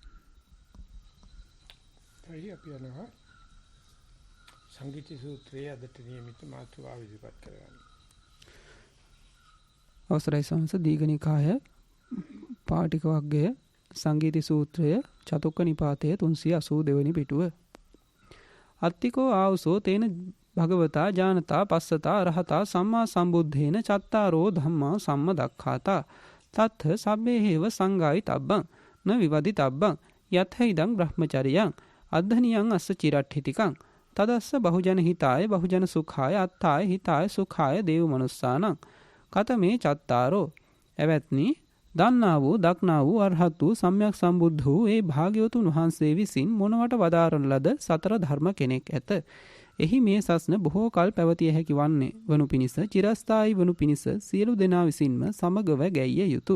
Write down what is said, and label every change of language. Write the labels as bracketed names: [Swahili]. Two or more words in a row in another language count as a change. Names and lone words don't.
[Sinhala] අපි යනවා සංගීත සූත්‍රයේ අදට නියමිත මාතෘකාව ඉදිරිපත් කරගන්න. අවසරයි සංස දීඝනිකාය පාටික වර්ගය සංගීත සූත්‍රය චතුක්ක නිපාතයේ 382 වෙනි පිටුව. [Pali] අත්තිකෝ ආවසෝ තේන භගවතා ජානතා පස්සතා අරහතා සම්මා සම්බුද්ධේන චත්තාරෝ ධම්මා සම්මදක්ඛාතා තත්ථ සබ්බේ හේව සංගායි තබ්බං න විවදි තබ්බං යත්ථ ඉදං බ්‍රහ්මචරියං අද්ධනියං අස්ස චිරට්ඨිතිකං තදස්ස බහුජන හිතාය බහුජන සුඛාය අත්තාය හිතාය සුඛාය දේව මනුස්සානං කතමේ චත්තාරෝ. [Sinhala] එවත්නි දන්නා වූ දක්නා වූ අරහත් වූ සම්්‍යක් සම්බුද්ධ වූ ඒ භාග්‍යවතුන් වහන්සේ විසින් මොනවට වදාරන ලද සතර ධර්ම කෙනෙක් ඇත. එහි මේ සස්න බොහෝ කල් පැවතිය හැකි වන්නේ වනු පිණිස චිරස්ථායි වනු පිණිස සියලු දෙනා විසින්ම සමගව ගැයිය යුතුය.